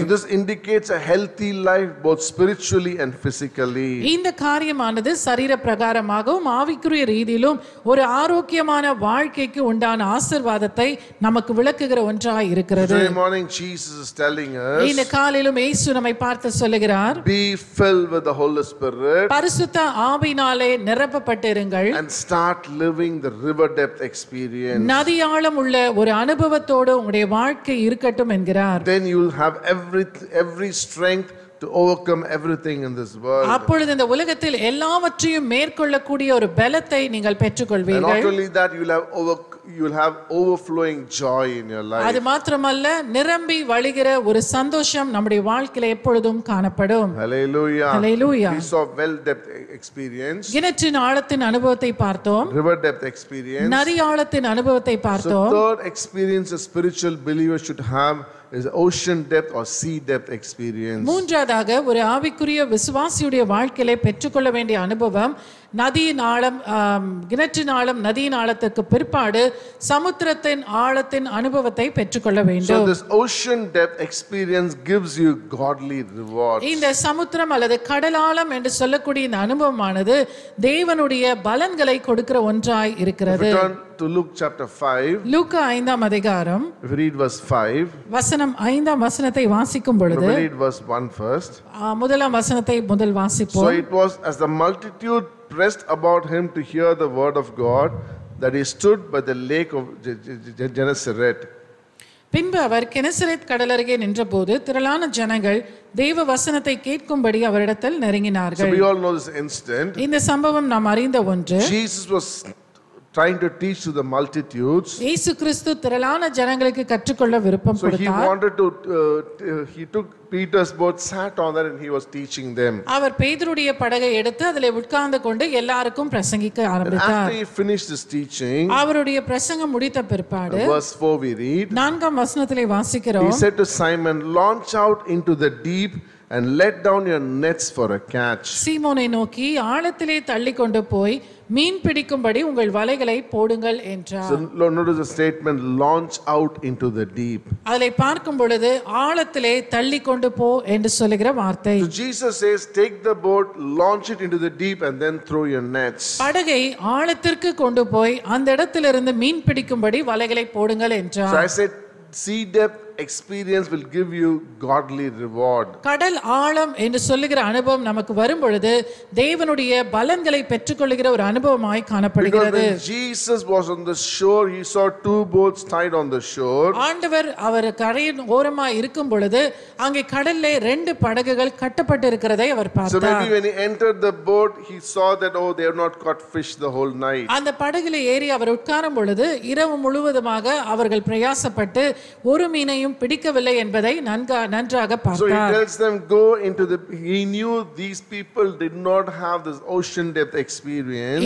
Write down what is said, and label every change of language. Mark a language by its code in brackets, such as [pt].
[en] So this indicates a healthy life both spiritually and physically. [ta] இந்த காரியமானது சரீர பிரகாரமாகவும் ஆவிக்குரிய ரீதியிலும் ஒரு ஆரோக்கியமான வாழ்க்கைக்கு உண்டான ஆசீர்வாதத்தை நமக்கு விளக்குகிற ஒன்றாய் இருக்கிறது. [en] Today morning Jesus is telling [ta] இந்த [en] us, [ta] காலையிலும் இயேசு நம்மை பார்த்து சொல்லுகிறார், [en] be filled with the Holy Spirit [ta] பரிசுத்த ஆவியினாலே நிரப்பப்பட்டிருங்கள், [en] and start living the river depth experience. [ta] நதியாழம் உள்ள ஒரு அனுபவத்தோடு உங்களுடைய வாழ்க்கை இருக்கட்டும் என்கிறார். [en] Then you will have every strength to overcome everything in this world. [ta] அப்பொழுது இந்த உலகத்தில் எல்லாவற்றையும் மேற்கொள்ளக்கூடிய ஒரு பலத்தை நீங்கள் [en] And [ta] பெற்றுக்கொள்வீர்கள். [en] not only that, you will have overflowing joy in your life. [ta] அது மாத்திரமல்ல, நிரம்பி வழிகிற ஒரு சந்தோஷம் நம்முடைய வாழ்க்கையில எப்பொழுதும் காணப்படும். [en] Hallelujah. Hallelujah. We saw well depth experience, [ta] கிணற்றின் ஆழத்தின் அனுபவத்தை பார்த்தோம், [en] river depth experience. [ta] நதி ஆழத்தின் அனுபவத்தை [en] So [ta] பார்த்தோம். [en] third experience a spiritual believer should have is ocean depth or sea depth experience. [ta] மூன்றாவதாக ஒரு ஆவிக்குரிய விசுவாசியுடைய வாழ்க்கையிலே பெற்றுக்கொள்ள வேண்டிய அனுபவம் நதியின் ஆழம், கிணற்றின் ஆழம், நதியின் ஆழத்துக்கு பிற்பாடு சமுத்திரத்தின் ஆழத்தின் அனுபவத்தை பெற்றுக்கொள்ள [en] So [ta] வேண்டும். [en] this ocean depth experience gives you godly rewards. [ta] இந்த சமுத்திரம் அல்லது கடலாழம் என்று சொல்லக்கூடிய இந்த அனுபவமானது தேவனுடைய பலன்களை கொடுக்கிற ஒன்றாய் இருக்கிறது. [en] Turn to Luke chapter 5. [ta] லூக்கா 5ஆம் அதிகாரம் [en] If you read verse 5, [ta] வசனம் 5ஆம் வசனத்தை வாசிக்கும் [en] we [ta] பொழுது [en] read verse 1 first. [ta] முதலாம் வசனத்தை முதல் [en] So [ta] வாசிப்போம். [en] it was as the multitude pressed about him to hear the word of God that he stood by the lake of Gennesaret. [ta] பின்பு அவர் கெனசரேத் கடலருகே நின்றபோது திரளான ஜனங்கள் தேவ வசனத்தை கேட்கும்படி அவரிடத்தில் [en] So [ta] நெருங்கினார்கள். [en] we all know this incident. [ta] இந்த சம்பவம் நாம் அறிந்த ஒன்று. [en] Jesus was trying to teach to the multitudes. [ta] இயேசு கிறிஸ்து திரளான ஜனங்களுக்கு கற்றுக்கொள்ள விருப்பம் [en] So he [ta] கொடுத்தார். [en] wanted to, he took Peter's boat, sat on that, and he was teaching them. [ta] அவர் பேதுருடைய படகை எடுத்து அதிலே உட்கார்ந்து கொண்டு எல்லாருக்கும் பிரசங்கிக்க [en] And [ta] ஆரம்பித்தார். [en] after he finished his teaching, [ta] அவருடைய பிரசங்கம் முடித்த பிற்பாடு [en] verse 4 we read, [ta] 4ஆம் வசனத்திலே [en] he [ta] வாசிக்கிறோம், [en] said to Simon, launch out into the deep and let down your nets for a catch. [ta] சீமோனை நோக்கி ஆழத்திலே தள்ளி கொண்டு போய் மீன் பிடிக்கும்படி உங்கள் வலைகளை போடுங்கள் என்றார். [en] So notice the statement, launch out into the deep. [ta] அதை பார்க்கும் பொழுது ஆழத்திலே தள்ளி கொண்டு போ என்று சொல்லுகிற வார்த்தை. [en] So Jesus says, take the boat, launch it into the deep, and then throw your nets. [ta] படகை ஆழத்திற்கு கொண்டு போய் அந்த இடத்திலிருந்து மீன் பிடிக்கும்படி வலைகளை போடுங்கள் [en] So [ta] என்றார். [en] I said, sea depth experience will give you godly reward. [ta] கடல் ஆழம் என்று சொல்லுகிற அனுபவம் நமக்கு வரும் பொழுது தேவனுடைய பலன்களை பெற்றுக்கொள்ளுகிற ஒரு அனுபவமாய் [en] Because [ta] காணப்படுகிறது. [en] when Jesus was on the shore, he saw two boats tied on the shore. [ta] ஆண்டவர் அவர் கரையின் ஓரமாய் இருக்கும் பொழுது அங்கே கடல்ல 2 படகுகள் கட்டப்பட்டு இருக்கிறதை அவர் [en] So [ta] பார்த்தார். [en] maybe when he entered the boat, he saw that, oh, they have not caught fish the whole night. [ta] அந்த படகுல ஏறி அவர் உட்காரும் பொழுது இரவு முழுவதுமாக அவர்கள் பிரயாசப்பட்டு ஒரு மீனையும் பிடிக்கவில்லை என்பதை நன்றாக [en] So he [ta] பார்த்தார். [en] tells them, go into the, he knew these people did not have this ocean depth experience.